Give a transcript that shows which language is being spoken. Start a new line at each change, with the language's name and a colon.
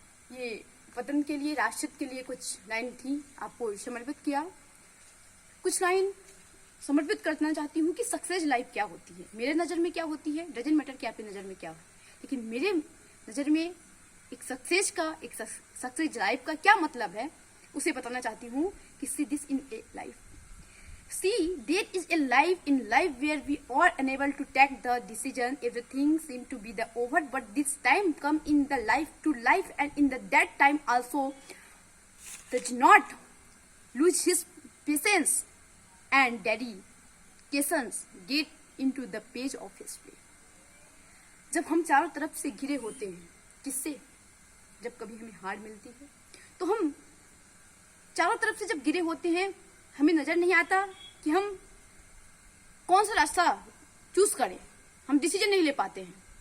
Hindi: ये वतन के लिए, राष्ट्र के लिए कुछ लाइन थी, आपको समर्पित किया। कुछ लाइन समर्पित करना चाहती हूँ कि सक्सेस लाइफ क्या होती है। मेरे नज़र में क्या होती है, डजंट मैटर कि आपकी नज़र में क्या हो, लेकिन मेरे नज़र में एक सक्सेस लाइफ का क्या मतलब है उसे बताना चाहती हूँ कि
English: See this in a life. See, there is a life in life where we are unable to take the decision. Everything seems to be the over, but this time come in the life to life, and in the that time also does not lose his patience and dedications get into the page of history.
Hindi: जब हम चारों तरफ से घिरे होते हैं, किससे? जब कभी हमें हार मिलती है तो हम चारों तरफ से जब घिरे होते हैं, हमें नजर नहीं आता कि हम कौन सा रास्ता चूज करें, हम डिसीजन नहीं ले पाते हैं।